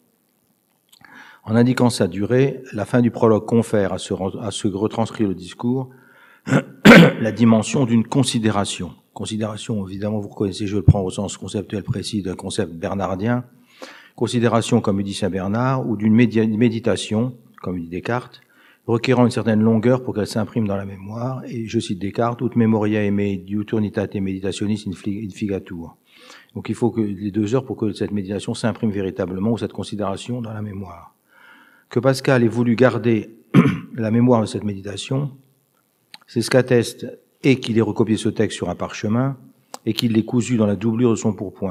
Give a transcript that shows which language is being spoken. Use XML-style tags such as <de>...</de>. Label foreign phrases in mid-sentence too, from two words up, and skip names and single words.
<fr>En indiquant sa durée, la fin du prologue confère à ce retranscrit le discours la dimension d'une considération. Considération, évidemment, vous reconnaissez, je le prends au sens conceptuel précis d'un concept bernardien. Considération, comme dit Saint Bernard, ou d'une méditation, comme dit Descartes, requérant une certaine longueur pour qu'elle s'imprime dans la mémoire. Et je cite Descartes,</fr> <la>ut memoria me diuturnitate meditationis in figatur.</la> <fr>Donc il faut que les 2 heures pour que cette méditation s'imprime véritablement, ou cette considération dans la mémoire. Que Pascal ait voulu garder la mémoire de cette méditation, c'est ce qu'atteste et qu'il ait recopié ce texte sur un parchemin et qu'il l'ait cousu dans la doublure de son pourpoint.</fr>